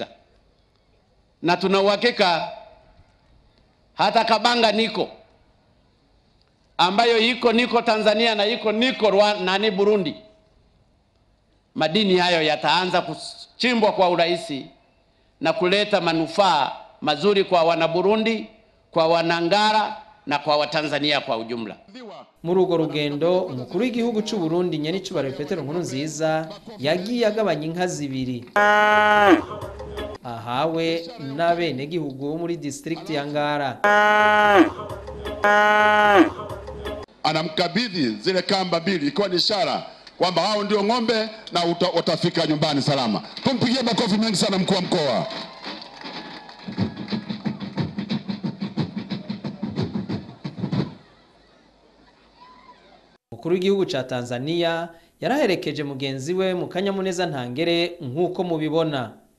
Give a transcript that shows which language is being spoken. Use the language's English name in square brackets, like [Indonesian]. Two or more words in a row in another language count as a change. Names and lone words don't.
[Swahili] Na tuna uhakika hata Kabanga niko ambayo iko Tanzania na niko Rwanda na Burundi, madini hayo yataanza kuchimbwa kwa urahisi na kuleta manufaa mazuri kwa wana Burundi, kwa wanangara na kwa Watanzania kwa ujumla. [Rundi] Muri urwo rugendo umukuru w'igihugu cy'u Burundi nyaricubahiro Pierre Nkurunziza yagiye agabanya inka zibiri ahawe n'abenegihugu bo muri district ya Ngara. [Swahili] Anamkabidhi zile kamba mbili ikiwa ni ishara kwamba hao ndio ng'ombe na utafika nyumbani salama. Tumpigie makofi mengi sana mkuu wa mkoa. [Rundi] Umukuru w'igihugu ca Tanzania yaraherekeje mugenzi we mu kanyamuneza ntangere nk'uko mubibona.